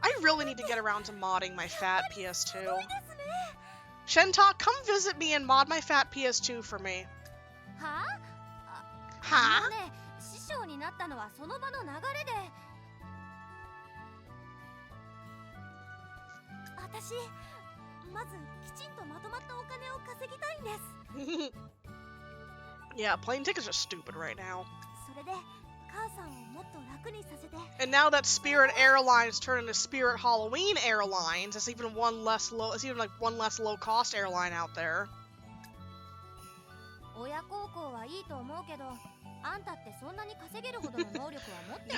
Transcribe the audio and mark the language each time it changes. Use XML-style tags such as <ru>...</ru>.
<en>I really need to get around to modding my fat PS2. Shentok, come visit me and mod my fat PS2 for me. はあ、はあ？</en> <ja>ね、師匠になったのはその場の流れで私まずきちんとまとまったお金を稼ぎたいんです</ja> <en>Yeah, plane tickets are stupid right now.</en> <ja>それで母さんをもっと楽にさせて</ja> <en>And now that Spirit Airlines turned into Spirit Halloween Airlines, it's even one less low cost airline out there.</en> <ja>親孝行はいいと思うけどあんたってそんなに稼げるほどの能力は持ってる</ja>